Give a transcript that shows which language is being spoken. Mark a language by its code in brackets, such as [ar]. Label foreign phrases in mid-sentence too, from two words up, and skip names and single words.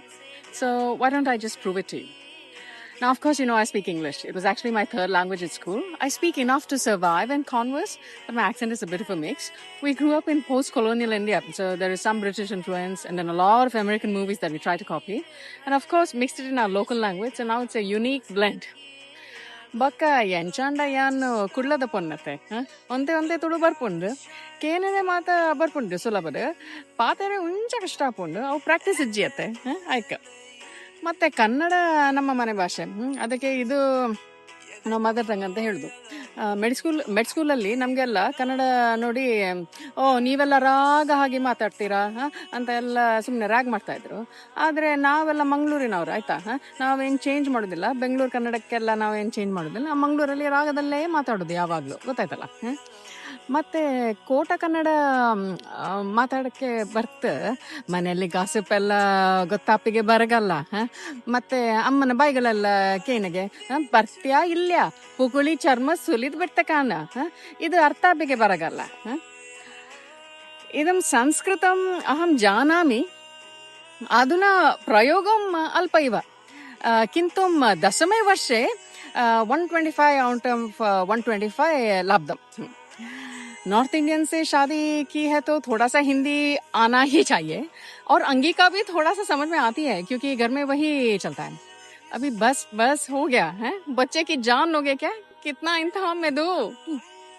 [en] So why don't I just prove it to you? Now, of course, I speak English. It was actually my third language at school. I speak enough to survive and converse, but my accent is a bit of a mix. We grew up in post-colonial India, so there is some British influence and then a lot of American movies that we try to copy. And of course, mixed it in our local language, and now it's a unique blend. [tcy] ಬಕ್ಕ ಎಂಚಾಂಡ ಯಾನು ಕುಡ್ಲದ ಪೊನ್ನತೆ ಒಂತೆ ಒಂತೆ ತುಳು ಬರ್ಪುಂಡು ಕೇನನೆ ಮಾತ ಬರ್ಪುಂಡು ಸುಲಭದ ಪಾತೆರೆ ಉಂಚ ಕಷ್ಟ ಆಪುಂಡು ಅವು ಪ್ರಾಕ್ಟೀಸ್ ಇಜ್ಜಿಯತ್ತೆ ಆಯ್ಕ [kn] ಮತ್ತೆ ಕನ್ನಡ ನಮ್ಮ ಮನೆ ಭಾಷೆ ಅದಕ್ಕೆ ಇದು ನಾವು [en] mother tongue [kn] ಅಂತ ಹೇಳುದು. ಮೆಡ್ ಸ್ಕೂಲಲ್ಲಿ ನಮಗೆಲ್ಲ ಕನ್ನಡ ನೋಡಿ ನೀವೆಲ್ಲ ರಾಗ ಹಾಗೆ ಮಾತಾಡ್ತೀರಾ ಅಂತ ಎಲ್ಲ ಸುಮ್ಮನೆ ರಾಗ್ ಮಾಡ್ತಾ ಇದ್ರು. ಆದರೆ ನಾವೆಲ್ಲ ಮಂಗಳೂರಿನವ್ರು ಆಯ್ತಾ, ನಾವೇನು ಚೇಂಜ್ ಮಾಡೋದಿಲ್ಲ. ಬೆಂಗಳೂರು ಕನ್ನಡಕ್ಕೆಲ್ಲ ನಾವೇನು ಚೇಂಜ್ ಮಾಡೋದಿಲ್ಲ. ಮಂಗಳೂರಲ್ಲಿ ರಾಗದಲ್ಲೇ ಮಾತಾಡೋದು ಯಾವಾಗಲೂ, ಗೊತ್ತಾಯ್ತಲ್ಲ. ಮತ್ತೆ ಕೋಟ ಕನ್ನಡ ಮಾತಾಡಕ್ಕೆ ಮನೆಯಲ್ಲಿ ಗಾಸಿಪ್ ಎಲ್ಲ ಗೊತ್ತಾಪಿಗೆ ಬರಗಲ್ಲ. ಮತ್ತೆ ಅಮ್ಮನ ಬಾಯಿಗಳೆಲ್ಲ ಕೇನಿಗೆ ಬರ್ತ್ಯಾ ಇಲ್ಯಾ ಪುಗುಳಿ ಚರ್ಮ ಸುಲಿದ್ ಬಿಡ್ತ ಕಾಣ, ಇದು ಅರ್ಥಾಪಿಗೆ ಬರಗಲ್ಲ. [sa] ಇದಂ ಸಂಸ್ಕೃತಂ ಅಹಂ ಜಾನಾಮಿ ಅಧುನಾ ಪ್ರಯೋಗಂ ಅಲ್ಪ ಇವ किन्तु दशमे वर्षे 125 [en] out of [sa] 125 लाभदम. [hi] नॉर्थ इंडियन से शादी की है तो थोड़ा सा हिंदी आना ही चाहिए, और अंगी का भी थोड़ा सा समझ में आती है क्योंकि घर में वही चलता है. अभी बस हो गया है, बच्चे की जान लोगे क्या, कितना इंतहाम में दो.